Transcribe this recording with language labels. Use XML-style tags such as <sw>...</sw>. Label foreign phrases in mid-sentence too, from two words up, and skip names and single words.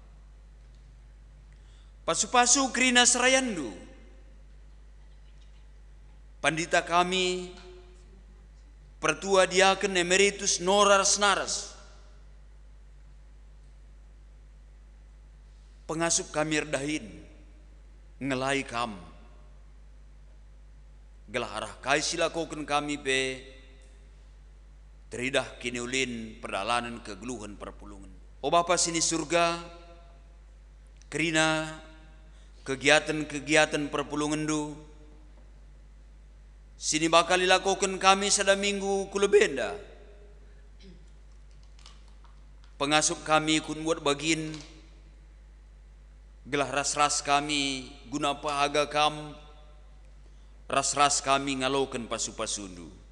<btx>Pasu-pasu kerina serayandu pandita kami pertua diaken emeritus Noras Naras, pengasup kami erdahin ngelai kam, gelah arah kai silakoken kami pe teridah kini ulin perdalanan kegeluhan perpulungan. O Bapa sini surga, kerina kegiatan-kegiatan perpulungan du sini bakal dilakukan kami sada minggu kulebenda. Pengasup kami kun buat bagin, gelah ras-ras kami guna pahaga kam, ras-ras kami ngaloken pasu-pasundu.</btx>